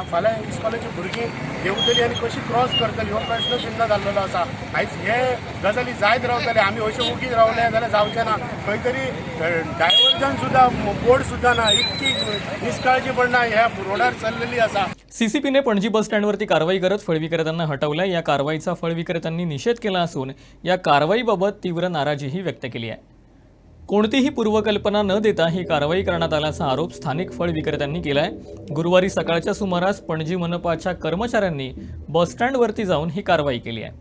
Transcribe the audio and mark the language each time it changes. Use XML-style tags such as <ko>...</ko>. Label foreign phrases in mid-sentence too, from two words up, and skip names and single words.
<kok>फाल्यां इस्कॉलाची भुरगीं येवतली आनी कशी क्रॉस करतली हो प्रश्न सुद्दां जाल्लो आसा. आयज हे गजाली जायत रावतले. आमी अशें उगीच रावले जाल्यार जावचें ना. खंय तरी डायवर्जन सुद्दां बोर्ड सुद्दां ना. इतकी निष्काळजीपणा ह्या रोडार चल्लेली आसा.</kok> <mr>CCPने पणजी बस स्टँडवरती कारवाई करत फळ विक्रेत्यांना हटवलं. या कारवाईचा फळ विक्रेत्यांनी निषेध केला असून या कारवाईबाबत तीव्र नाराजीही व्यक्त केली आहे. कोणतीही पूर्वकल्पना न देता ही कारवाई करण्यात आल्याचा आरोप स्थानिक फळ विक्रेत्यांनी केलाय. गुरुवारी सकाळच्या सुमारास पणजी मनपाच्या कर्मचाऱ्यांनी बस स्टँडवरती जाऊन ही कारवाई केली आहे.</mr>